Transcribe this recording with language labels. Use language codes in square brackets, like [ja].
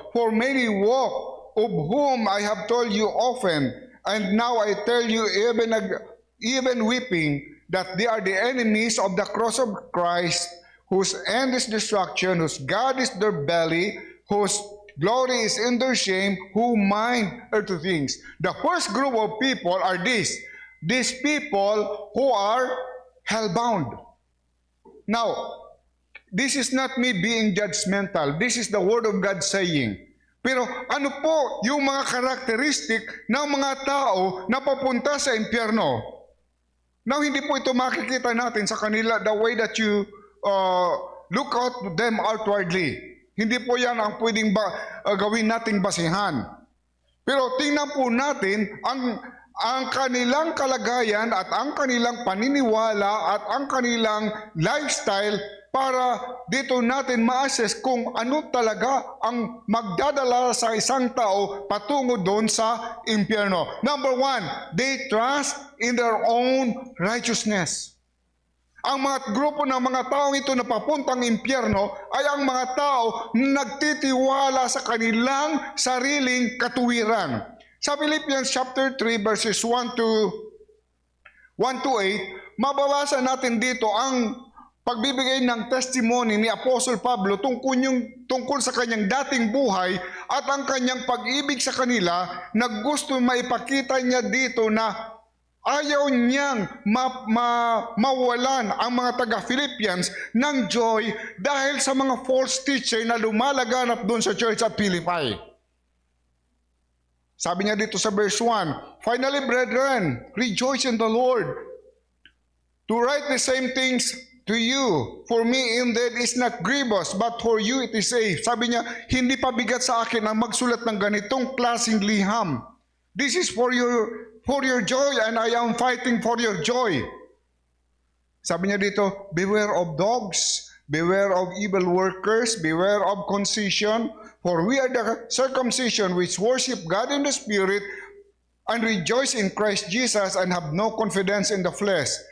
[en] For many walk, of whom I have told you often, and now I tell you even weeping, that they are the enemies of the cross of Christ, whose end is destruction, whose God is their belly, whose glory is in their shame, who mind earthly things. The first group of people are these people who are hellbound. Now, this is not me being judgmental. This is the Word of God saying. [tl] Pero ano po yung mga karakteristik ng mga tao na papunta sa impyerno? [en] Now, [tl] hindi po ito makikita natin sa kanila [en] the way that you look at them outwardly. [tl] Hindi po yan ang pwedeng gawin nating basihan. Pero tingnan po natin ang kanilang kalagayan at ang kanilang paniniwala at ang kanilang lifestyle para dito natin ma-assess kung ano talaga ang magdadala sa isang tao patungo doon sa impyerno. [en] Number 1, they trust in their own righteousness. [tl] Ang mga grupo ng mga taong ito na papuntang impyerno ay ang mga tao na nagtitiwala sa kanilang sariling katuwiran. Sa Philippians chapter 3 verses 1 to 8, mababasa natin dito ang pagbibigay ng testimony ni Apostle Pablo tungkol sa kanyang dating buhay at ang kanyang pag-ibig sa kanila na gusto maipakita niya dito na ayaw niyang mawalan ang mga taga-Philippians ng joy dahil sa mga false teacher na lumalaganap doon sa church at Philippi. Sabi niya dito sa [en] verse 1, Finally, brethren, rejoice in the Lord. To write the same things to you, for me indeed is not grievous, but for you it is safe. [tl] Sabi niya, hindi pa bigat sa akin ang magsulat ng ganitong klaseng liham. [en] This is for your joy, and I am fighting for your joy. [tl] Sabi niya dito, [en] beware of dogs, beware of evil workers, beware of concision, for we are the circumcision which worship God in the Spirit and rejoice in Christ Jesus and have no confidence in the flesh.